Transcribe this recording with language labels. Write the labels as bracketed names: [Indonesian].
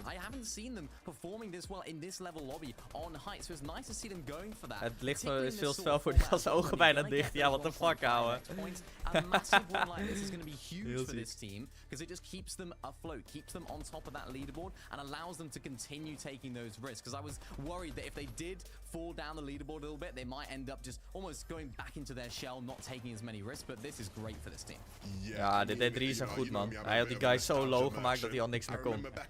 [English] I haven't seen them performing this well in this level lobby on height. So it's nice to see them going for that. [Dutch] Het licht is veel te fel voor die als ogen bijna dicht. Ja, [English] what the fuck, [Dutch] ouwe. [English] A massive win like this is going to be huge for this team because it just keeps them afloat, keeps them on top of that leaderboard and allows them to continue taking those risks. Because I was worried that if they did fall down the leaderboard a little bit, they might end up just almost going back into their shell, not taking as many risks. But this is great for this team. [Dutch] Ja, dit deed Reason goed, man. Hij had die guy zo low gemaakt dat hij al niks meer kon.